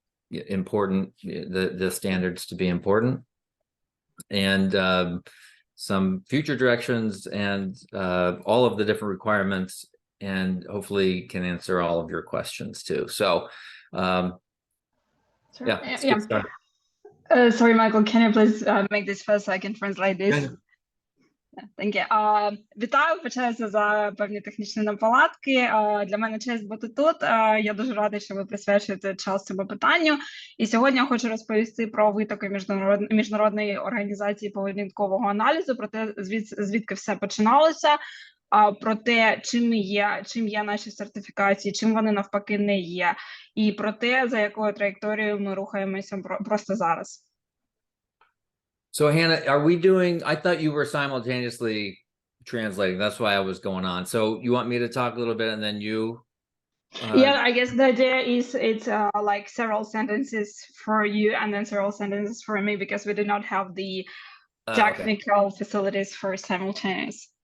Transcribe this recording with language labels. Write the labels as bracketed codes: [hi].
[en] important, the standards to be important, and some future directions, and all of the different requirements, and hopefully can answer all of your questions too. So, yeah, let's get started. Sorry, Michael, can you please make this first so I can translate this? Yeah. Thank you. [uk] Вітаю, вибачаюся за певні технічні неполадки. Для мене честь бути тут. Я дуже рада, що ви присвячуєте час цьому питанню. І сьогодні я хочу розповісти про витоки міжнародної організації поведінкового аналізу, про те, звідки все починалося, про те, чим є наші сертифікації, чим вони навпаки не є, і про те, за якою траєкторією ми рухаємося просто зараз. [en] So, Hannah, are we doing, I thought you were simultaneously translating. That's why I was going on. So you want me to talk a little bit and then you? Yeah, I guess the idea is it's like several sentences for you and then several sentences for me, because we do not have the technical facilities for simultaneous.